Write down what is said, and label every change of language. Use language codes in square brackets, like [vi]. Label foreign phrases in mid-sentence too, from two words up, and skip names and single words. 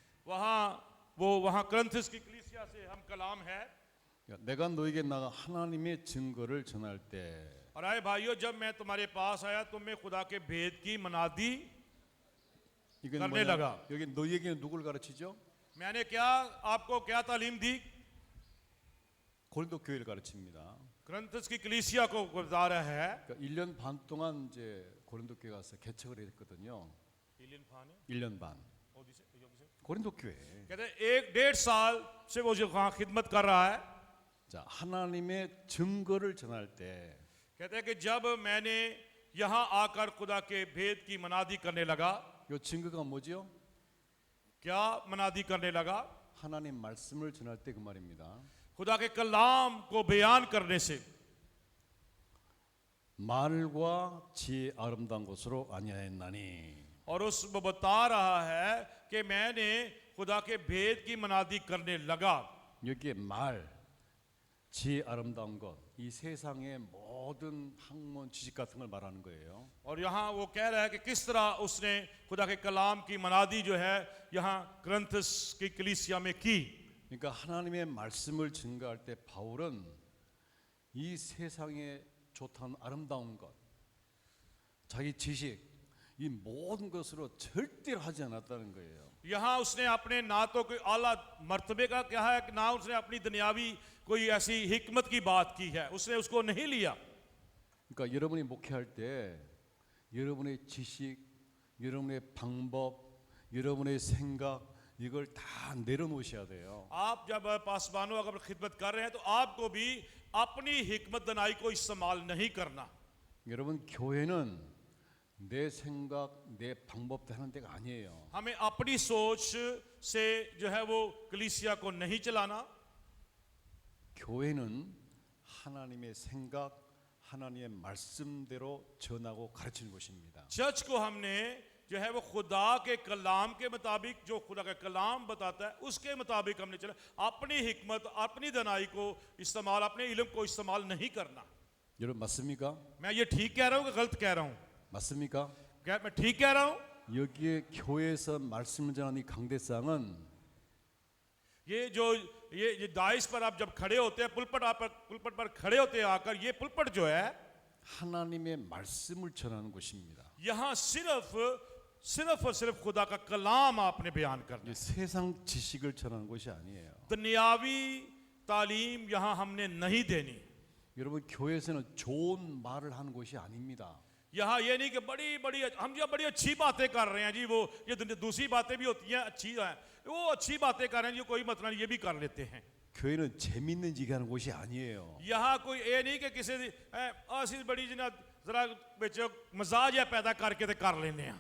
[ur] وہاں کرنتھس کی کلیسیا سے ہم کلام ہے. [ko] 내가 너에게 나가 하나님의 증거를 전할 때 [ur] اور اے بھائیو، جب میں تمہارے پاس آیا تم میں خدا کے بھید کی منادی [ko] 이건 [ur] کرنے لگا. [ko] 여기 너에게는 누굴 가르치죠? [ur] میں نے آپ کو کیا تعلیم دی? [ko] 고린도 교회를 가르칩니다. [ur] کرنتھس کی کلیسیا کو بتا رہا ہے. [ko] 그러니까 1년 반 동안 이제 고린도 교회 가서 개척을 했거든요. 1년 반. 고린도 교회. [ur] کہتے ہیں 1.5 سال سے وہ جو وہاں خدمت کر رہا ہے. [ko] 자, 하나님의 증거를 전할 때 [ur] کہتے ہیں کہ جب میں نے یہاں آکر خدا کے بھید کی منادی کرنے لگا. [ko] 이 증거가 뭐죠? [ur] کیا منادی کرنے لگا? [ko] 하나님 말씀을 전할 때 그 말입니다. [ur] خدا کے کلام کو بیان کرنے سے. [ko] 말과 지혜 아름다운 것으로 아니하였나니. [ur] اور اس میں بتا رہا ہے کہ میں نے خدا کے بھید کی منادی کرنے لگا. [ko] 여기에 말, 지혜 아름다운 것, 이 세상의 모든 학문 지식 같은 걸 말하는 거예요. [ur] اور یہاں وہ کہہ رہا ہے کہ کس طرح اس نے خدا کے کلام کی منادی جو ہے یہاں کرنتھس کی کلیسیا میں کی. [ko] 그러니까 하나님의 말씀을 증거할 때 바울은 이 세상에 좋다는 아름다운 것, 자기 지식, 이 모든 것으로 절대로 하지 않았다는 거예요. [ur] یہاں اس نے اپنے نہ تو کوئی اعلیٰ مرتبے کا کیا ہے، نہ اس نے اپنی دنیاوی کوئی ایسی حکمت کی بات کی ہے، اس نے اس کو نہیں لیا. [ko] 그러니까 여러분이 목회할 때 여러분의 지식, 여러분의 방법, 여러분의 생각 이걸 다 내려놓으셔야 돼요. [ur] آپ جب پاسبانوں اگر خدمت کر رہے ہیں تو آپ کو بھی اپنی حکمت دانائی کو استعمال نہیں کرنا. [ko] 여러분 교회는 내 생각, 내 방법대로 하는 데가 아니에요. [ur] ہمیں اپنی سوچ سے جو ہے وہ کلیسیا کو نہیں چلانا. [ko] 교회는 하나님의 생각, 하나님의 말씀대로 전하고 가르치는 것입니다. [ur] چرچ کو ہم نے جو ہے وہ خدا کے کلام کے مطابق، جو خدا کا کلام بتاتا ہے اس کے مطابق ہم نے چلا. اپنی حکمت، اپنی دانائی کو استعمال، اپنے علم کو استعمال نہیں کرنا. [ko] 여러분 맞습니까? [ur] میں یہ ٹھیک کہہ رہا ہوں کہ غلط کہہ رہا ہوں? [ko] 맞습니까? [ur] کیا میں ٹھیک کہہ رہا ہوں? [ko] 여기에 교회에서 말씀을 전하는 이 강대상은 [ur] یہ ڈائس پر آپ جب کھڑے ہوتے ہیں، پلپٹ پر کھڑے ہوتے ہیں آکر، یہ پلپٹ جو ہے [ko] 하나님의 말씀을 전하는 곳입니다. [ur] یہاں صرف اور صرف خدا کا کلام آپ نے بیان کرنا ہے. [ko] 세상 지식을 전하는 곳이 아니에요. [ur] دنیاوی تعلیم یہاں ہم نے نہیں دینی. [ko] 여러분 교회에서는 좋은 말을 하는 곳이 아닙니다. [ur] یہاں یہ نہیں کہ بڑی بڑی ہم جو بڑی اچھی باتیں کر رہے ہیں جی، وہ یہ دوسری باتیں بھی ہوتی ہیں اچھی ہیں، وہ اچھی باتیں کر رہے ہیں جی، کوئی مطلب نہیں، یہ بھی کر لیتے ہیں. [ko] 교회는 재밌는 얘기 하는 곳이 아니에요. [ur] یہاں کوئی یہ نہیں کہ کسی اسیں بڑی جنا ذرا وچ مزاج یا پیدا کر کے تے کر لینے ہیں.